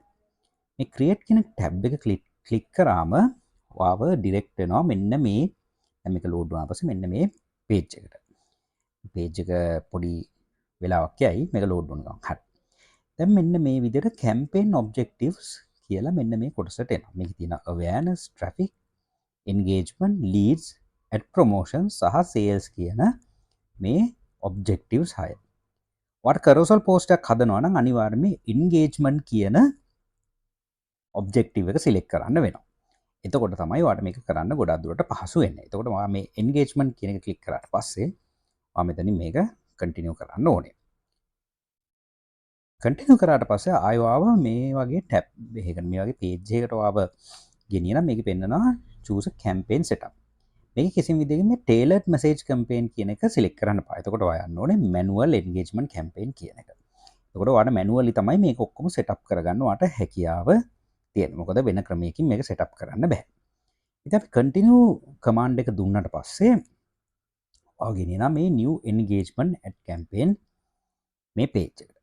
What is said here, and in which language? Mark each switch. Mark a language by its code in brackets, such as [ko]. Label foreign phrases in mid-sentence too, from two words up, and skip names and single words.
[si] මේ create කියන ටැබ් එක ක්ලික් කරාම ඔයාව ඩිරෙක්ට් වෙනවා මෙන්න මේ දැන් මේක ලෝඩ් වුණාට පස්සේ මෙන්න මේ page එකට. page එක පොඩි වෙලාවක් යයි මේක ලෝඩ් වුණා. හරි. දැන් මෙන්න මේ විදිහට [en] campaign objectives [si] කියලා මෙන්න මේ කොටසට එනවා. මේකේ තියෙන [en] awareness, traffic, engagement, leads, ad promotions [si] සහ sales කියන මේ objectives 6. ඔයාට carousel post එකක් හදනවා නම් අනිවාර්යයෙන්ම engagement කියන objective එක select කරන්න වෙනවා. එතකොට තමයි ඔයාට මේක කරන්න ගොඩක් දුරට පහසු වෙන්නේ. එතකොට ඔයා මේ engagement කියන එක click කරාට පස්සේ ඔයා මෙතනින් මේක continue කරන්න ඕනේ. continue කරාට පස්සේ ආයෙ ඔයාව මේ වගේ tab එකකට මේ වගේ page එකකට ඔයාව ගෙනියන මේක පෙන්නනවා [en] choose a campaign setup. [si] මේක කිසිම විදිහකින් මේ [en] tailored message campaign [si] කියන එක select කරන්න බෑ. එතකොට ඔයා යන්න ඕනේ [en] manual engagement campaign [si] කියන එක. එතකොට ඔයාට manually තමයි මේක ඔක්කොම setup කරගන්න ඔයාට හැකියාව තියෙන්නේ. මොකද වෙන ක්‍රමයකින් මේක setup කරන්න බෑ. ඉතින් අපි [en] continue command [si] එක දුන්නාට පස්සේ ඔයා ගෙනියනවා මේ [en] new engagement ad campaign [si] මේ page එකට.